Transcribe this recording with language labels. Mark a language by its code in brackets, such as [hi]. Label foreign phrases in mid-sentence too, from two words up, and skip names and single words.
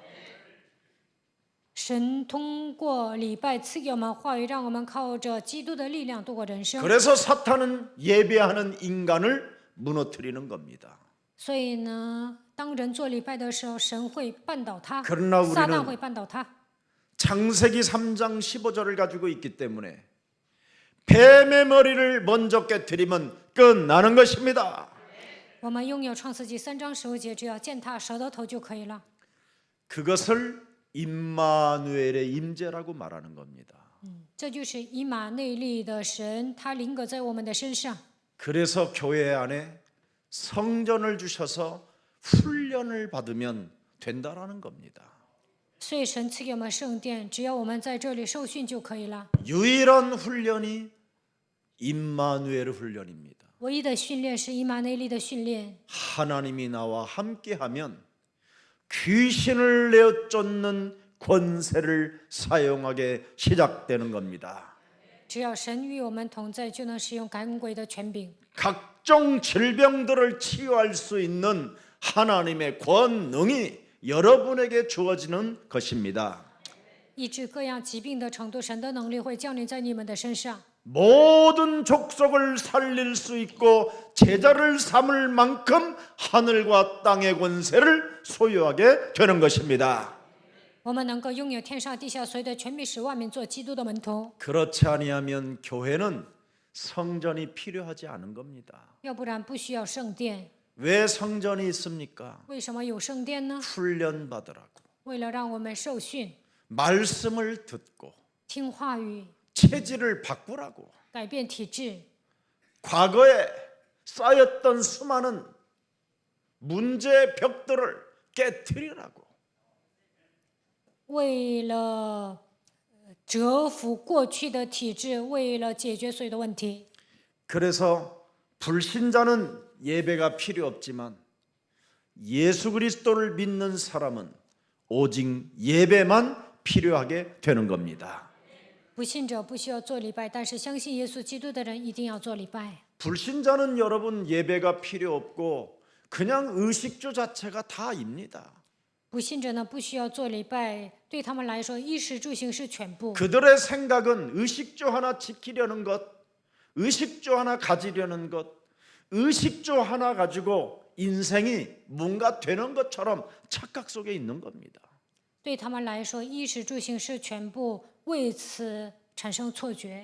[zh] 神通过礼拜赐给我们话语，让我们靠着基督的力量度过人生。 [ko] 그래서 사탄은 예배하는 인간을 무너뜨리는 겁니다. [zh] 所以呢，当人做礼拜的时候，神会绊倒他， [ko] 그러나 [zh] 撒旦 [ko] 우리는 [zh] 会绊倒他。 [ko] 창세기 3장 15절을 가지고 있기 때문에 뱀의 머리를 먼저 깨뜨리면 끝나는 것입니다. [zh] 我们拥有创世纪3章15节，只要践踏蛇的头就可以了。 [ko] 그것을 임마누엘의 임재라고 말하는 겁니다. [zh] 这就是以马内利的神，他临格在我们的身上。 [ko] 그래서 교회 안에 성전을 주셔서 훈련을 받으면 된다라는 겁니다. [zh] 所以神赐给我们圣殿，只要我们在这里受训就可以了。 [ko] 유일한 훈련이 임마누엘 훈련입니다. [zh] 唯一的训练是以马内利的训练。 [ko] 하나님이 나와 함께하면 귀신을 내어쫓는 권세를 사용하게 시작되는 겁니다. [zh] 只要神与我们同在，就能使用赶鬼的权柄。 [ko] 각종 질병들을 치유할 수 있는 하나님의 권능이 여러분에게 주어지는 것입니다. [zh] 医治各样疾病的程度，神的能力会降临在你们的身上。 [ko] 모든 족속을 살릴 수 있고 제자를 삼을 만큼 하늘과 땅의 권세를 소유하게 되는 것입니다. [zh] 我们能够拥有天上地下所有的权柄，使万民做基督的门徒。 [ko] 그렇지 아니하면 교회는 성전이 필요하지 않은 겁니다. [zh] 要不然不需要圣殿。 [ko] 왜 성전이 있습니까? [zh] 为什么有圣殿呢？ [ko] 훈련 받으라고. [zh] 为了让我们受训， [ko] 말씀을 듣고 [zh] 听话语， [ko] 체질을 바꾸라고. [zh] 改变体质， [ko] 과거에 쌓였던 수많은 문제의 벽들을 깨뜨리라고. [zh] 为了折服过去的体制，为了解决所有的问题。 [ko] 그래서 불신자는 예배가 필요 없지만 예수 그리스도를 믿는 사람은 오직 예배만 필요하게 되는 겁니다. [zh] 不信者不需要做礼拜，但是相信耶稣基督的人一定要做礼拜。 [ko] 불신자는 여러분 예배가 필요 없고 그냥 의식주 자체가 다입니다. [zh] 不信者呢，不需要做礼拜，对他们来说，衣食住行是全部。 [ko] 그들의 생각은 의식주 하나 지키려는 것, 의식주 하나 가지려는 것, 의식주 하나 가지고 인생이 뭔가 되는 것처럼 착각 속에 있는 겁니다. [zh] 对他们来说，衣食住行是全部，为此产生错觉。